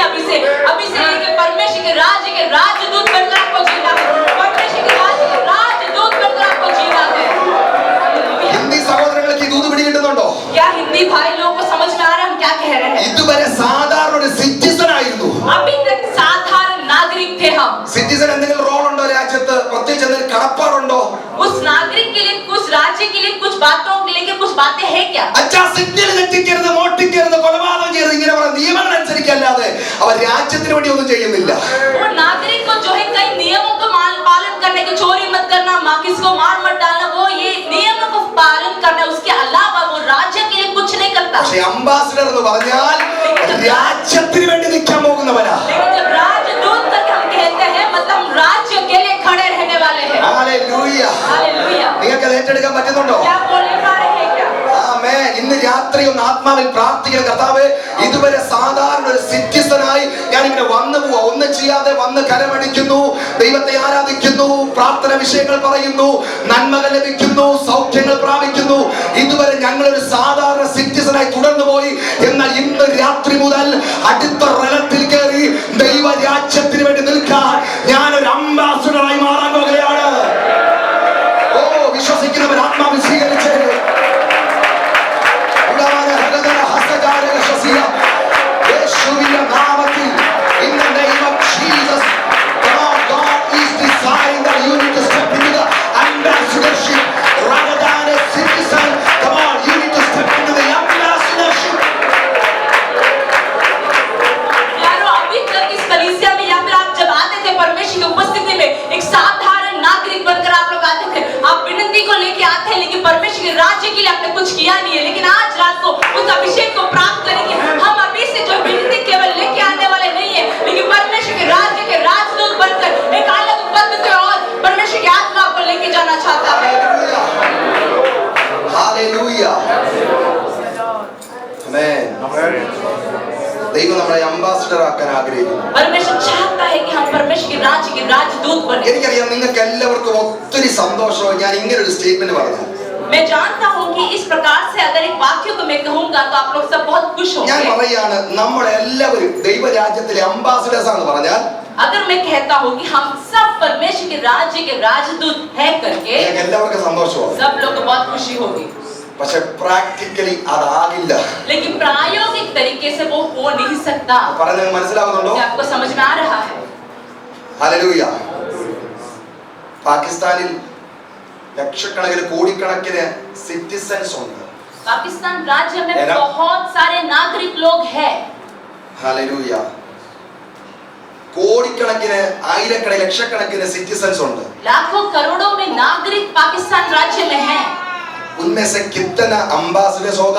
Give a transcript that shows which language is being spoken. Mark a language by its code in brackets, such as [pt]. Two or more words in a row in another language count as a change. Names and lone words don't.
[hi] अभिषेक लेके परमेश्वर के राज्य के राजदूत बनकर आपको जीना है. परमेश्वर के राज्य के राजदूत बनकर आपको जीना है. [ml] ഹിന്ദി സഹോദരങ്ങൾക്ക് ഈ ദൂത് പിടികിട്ടുന്നുണ്ടോ? [hi] क्या हिंदी भाई लोगों को समझ में आ रहा है हम क्या कह रहे हैं? [ml] ഇതുവരെ സാധാരണ ഒരു സിറ്റിസൺ ആയിരുന്നു. [hi] अभी तक साधारण नागरिक थे हम. [ml] സിറ്റിസൺ എന്തെങ്കിലും റോൾ ഉണ്ടോ രാജ്യത്ത്? പ്രത്യേകിച്ച് എന്തെങ്കിലും കടപ്പാടുണ്ടോ? [hi] उस नागरिक के लिए, कुछ राज्य के लिए कुछ बातों के लिए कुछ बातें हैं क्या? [ml] അച്ഛാ സിഗ്നൽ തെറ്റിക്കരുത്, മോഷ്ടിക്കരുത്, കൊലപാതകം ചെയ്യരുത്, ഇങ്ങനെ പറയുന്ന നിയമങ്ങൾ അനുസരിക്കല്ലാതെ അവർ രാജ്യത്തിന് വേണ്ടി ഒന്നും ചെയ്യുന്നില്ല. [hi] वो नागरिक को जो है कई नियमों का पालन करने की, चोरी मत करना, किसी को मार मत डालना, वो ये नियमों को पालन करना, उसके अलावा वो राज्य के लिए कुछ नहीं करता. [ml] പക്ഷേ അംബാസിഡർ എന്ന് പറഞ്ഞാൽ രാജ്യത്തിന് വേണ്ടി നിൽക്കാൻ പോകുന്നവരാ. [hi] लेकिन जब राजदूत करके हम कहते हैं मतलब हम राज्य के लिए खड़े रहने वाले हैं. [ml] ഹല്ലേലൂയ. ഏറ്റെടുക്കാൻ പറ്റുന്നുണ്ടോ? [hi] क्या आप बोल नहीं पा रहे हैं क्या? [ml] ആമേൻ. ഇന്ന് രാത്രി ഒന്ന് ആത്മാവിൽ പ്രാർത്ഥിക്കണം. കർത്താവേ, ഇതുവരെ സാധാരണ ഒരു സിറ്റിസനായി ഞാൻ ഇങ്ങനെ വന്നു പോവാ, ഒന്നും ചെയ്യാതെ വന്ന് കരമടിക്കുന്നു, ദൈവത്തെ ആരാധിക്കുന്നു, പ്രാർത്ഥന വിഷയങ്ങൾ പറയുന്നു, നന്മകൾ ലഭിക്കുന്നു, സൗഖ്യങ്ങൾ പ്രാപിക്കുന്നു. ഇതുവരെ ഞങ്ങളൊരു സാധാരണ സിറ്റിസനായി തുടർന്നു പോയി. എന്നാൽ ഇന്ന് രാത്രി മുതൽ അടുത്ത റലത്തിൽ കയറി ദൈവരാജ്യത്തിന് വേണ്ടി നിൽക്കാൻ ഞാനൊരു അംബാസഡറായി മാറാൻ പോകുകയാണ്. ഓ, വിശ്വസിക്കുന്നവർ ആത്മാവിൽ സ്വീകരിച്ചേ. യേശുവിന്റെ നാമത്തിൽ, [en] in the name of Jesus, God is desiring that you need to step into the ambassadorship rather than a citizen. Come on, you need to step into the ambassadorship. [hi] यारों, अभी तक इस कलीसिया में या फिर आप जब आते थे परमेश्वर की उपस्थिति में एक साधारण नागरिक बनकर आप लोग आते थे, आप विनती को लेके आते हैं, लेकिन परमेश्वर के राज्य के लिए आपने कुछ किया नहीं है। लेकिन आज रात को उस अभिषेक को प्राप्त करेंगे। हम अभी से जो विनती केवल लेके आने वाले नहीं है, लेकिन परमेश्वर के राज्य के राजदूत बनकर एक अलग पद पे और परमेश्वर की आत्मा को लेके जाना चाहता है। [en] Hallelujah. Amen. [ml] ദൈവം നമ്മളെ അംബാസഡർ ആക്കാൻ ആഗ്രഹിക്കുന്നു. [hi] परमेश्वर चाहता है कि हम परमेश्वर के राज्य राजदूत बने। [ml] എനിക്കറിയാം നിങ്ങൾക്ക് എല്ലാവർക്കും ഒത്തിരി സന്തോഷവും ഞാൻ ഇങ്ങനെ ഒരു സ്റ്റേറ്റ്മെന്റ് പറഞ്ഞു. [hi] मैं जानता हूँ कि इस प्रकार से अगर एक वाक्य को मैं कहूँगा तो आप लोग सब बहुत खुश [ml] ഞാൻ [hi] होंगे। [ml] പറയാണ്, നമ്മളെല്ലാവരും ദൈവരാജ്യത്തിലെ അംബാസഡേഴ്സ് ആണെന്ന് പറഞ്ഞാൽ [hi] अगर मैं कहता हूँ कि हम सब परमेश्वर के राज्य के राजदूत है करके [ml] ഞങ്ങൾക്ക് എല്ലാവർക്കും സന്തോഷമാണ്. [hi] सब लोग को बहुत खुशी होगी। [ml] പക്ഷെ പ്രാക്ടിക്കലി അതാകില്ല. [hi] लेकिन प्रायोगिक तरीके से वो हो नहीं सकता। [ml] പറഞ്ഞത് മനസ്സിലാകുന്നുണ്ടോ? [hi] क्या आपको समझ में आ रहा है? [ml] ഹല്ലേലൂയ. പാകിസ്ഥാനിൽ ലക്ഷക്കണക്കിന് കോടിക്കണക്കിന് സിറ്റിസൺസ് ഉണ്ട്. [hi] पाकिस्तान राज्य में है ना? बहुत सारे नागरिक लोग हैं। [ml] ഹല്ലേലൂയ. കോടിക്കണക്കിന് ആയിരക്കണക്കിന് ലക്ഷക്കണക്കിന് സിറ്റിസൺസ് ഉണ്ട്. [hi] लाखों करोड़ों में नागरिक पाकिस्तान राज्य में हैं। उनमें से कितना अम्बासडर्स होगा?